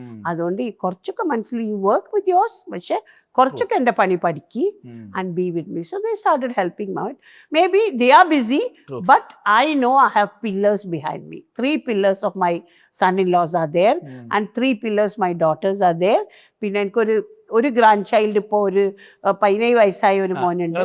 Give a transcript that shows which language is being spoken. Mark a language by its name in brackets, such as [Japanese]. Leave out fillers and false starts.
[Malayalam] അതുകൊണ്ട് ഈ കുറച്ചൊക്കെ മനസ്സിൽ [English] you work with yours, [Malayalam] പക്ഷെ കുറച്ചൊക്കെ എൻ്റെ പണി പഠിക്കി [English] And be with me. So they started helping my. Maybe they are busy, but I know I have pillars behind me. 3 pillars of my son-in-laws are there and 3 pillars my daughters are there. [Malayalam] പിന്നെ എനിക്കൊരു grand child ഇപ്പോൾ ഒരു 17 വയസ്സായ ഒരു മോനുണ്ട്.